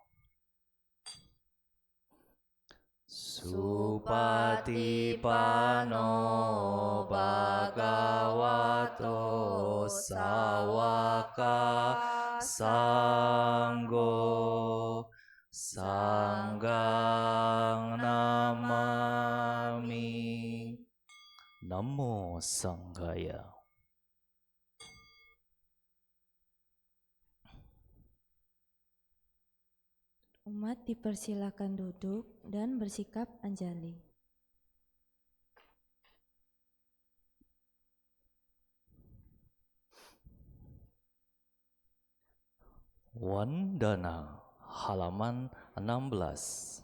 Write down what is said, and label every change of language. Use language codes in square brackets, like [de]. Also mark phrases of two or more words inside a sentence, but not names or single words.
[pi] Supatipano Bhagavato Sawaka Sanggo Sanggang Namami. Namo Sanghaya. [id] Umat dipersilakan duduk dan bersikap anjali. Wandana, halaman 16.